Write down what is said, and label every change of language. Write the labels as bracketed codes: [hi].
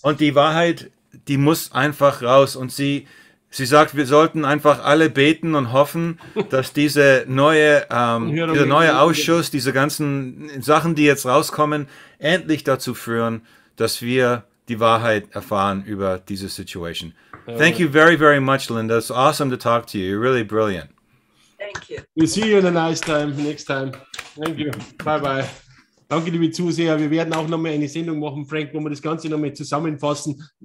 [de] Und die Wahrheit, die muss einfach raus. Und sie sagt, wir sollten einfach alle beten und hoffen, dass dieser neue Ausschuss, diese ganzen Sachen, die jetzt rauskommen, endlich dazu führen, dass wir die Wahrheit erfahren über diese Situation. [en] Thank you very, very much, Linda. It's awesome to talk to you. You're really brilliant. Thank you. We'll see you in a nice time, next time. Thank you. Bye-bye. [de] Danke, liebe Zuseher. Wir werden auch nochmal eine Sendung machen, Frank, wo wir das Ganze nochmal zusammenfassen.